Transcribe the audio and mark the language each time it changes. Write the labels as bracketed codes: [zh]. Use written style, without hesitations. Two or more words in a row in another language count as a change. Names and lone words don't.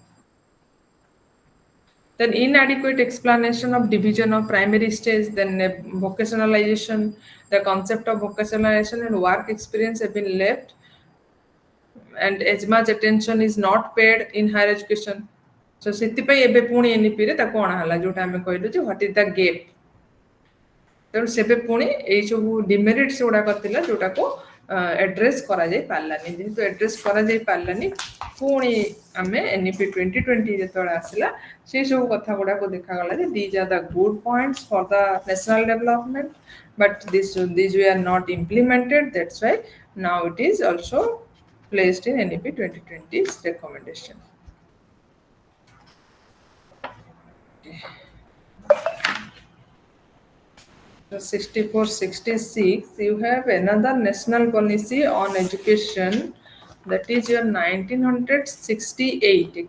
[en] Then inadequate explanation of division of primary stage, then vocationalization, the concept of vocationalization and work experience have been left, and as much attention is not paid in higher education. [or] So ସେଥିପାଇଁ ଏବେ ପୁଣି ଏନ୍ଇପିରେ ତାକୁ ଅଣା ହେଲା, ଯୋଉଟା ଆମେ କହିଲୁ ଯେ [en] what is the gap. [or] ତେଣୁ ସେବେ ପୁଣି ଏଇସବୁ ଡିମେରିଟ୍ସ ଗୁଡ଼ାକ ଥିଲା ଯୋଉଟାକୁ ଆଡ୍ରେସ୍ କରାଯାଇ ପାରିଲାନି। ଯେହେତୁ ଆଡ୍ରେସ୍ କରାଯାଇ ପାରିଲାନି, ପୁଣି ଆମେ ଏନ୍ଇପି 2020 ଯେତେବେଳେ ଆସିଲା ସେଇ ସବୁ କଥା ଗୁଡ଼ାକୁ ଦେଖାଗଲା ଯେ [en] these are the good points for the national development, but these were not implemented. That's why now it is also placed in NEP 2020's recommendation. So 64-66, you have another national policy on education, that is your 1968.